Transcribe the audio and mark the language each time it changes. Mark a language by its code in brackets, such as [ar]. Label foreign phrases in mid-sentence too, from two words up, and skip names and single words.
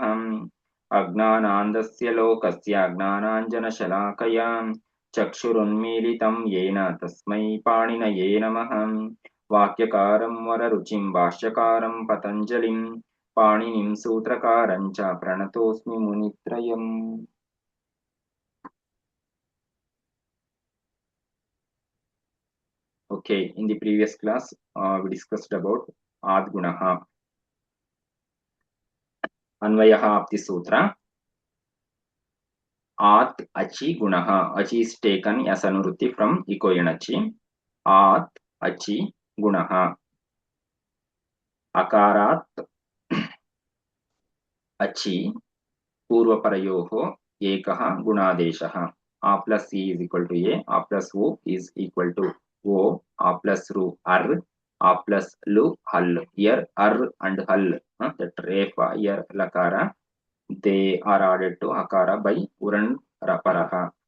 [sa] अज्ञानान्धस्य लोकस्य ज्ञानाञ्जनशलाकया चक्षुरुन्मीलितं येन तस्मै पाणिनये नमः। वाक्यकारं वररुचिं भाष्यकारं पतञ्जलिं पाणिनिं सूत्रकारं च प्रणतोऽस्मि मुनित्रयम्। [en] Okay, in the previous class, we discussed about Adgunaha. Anvayaha of the sutra. [sa] अत् अचि गुणः. [en] Achi is taken as Anuruti from Ikoyanachi. [sa] अत् अचि गुणः. आकारात् अचि पूर्वपरयोः एकः गुणादेशः. [en] A plus C is equal to A. A plus O is equal to O. A plus Ru Ar. A plus Lu Hal. Here Ar and Hal. That Refa here Lakara. They are added to Akara by [sa] उरण् रपरः.